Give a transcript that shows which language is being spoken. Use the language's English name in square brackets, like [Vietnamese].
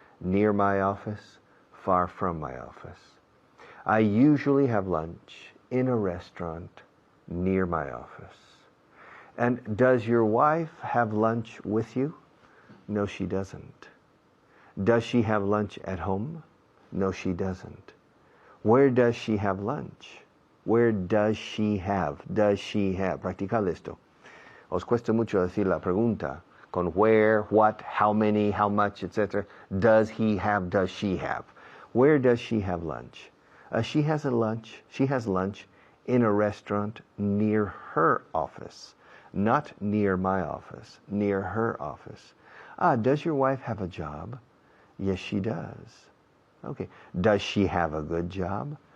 [English] Near my office, far from my office. I usually have lunch in a restaurant near my office. And does your wife have lunch with you? No, she doesn't. Does she have lunch at home? No, she doesn't. Where does she have lunch? Where does she have? Does she have? [Spanish] Practicad esto. Os cuesta mucho decir la pregunta con where, what, how many, how much, etc. [English] Does he have? Does she have? Where does she have lunch? She has lunch in a restaurant near her office. Not near my office, near her office. Does your wife have a job? Yes, she does. Okay. Does she have a good job?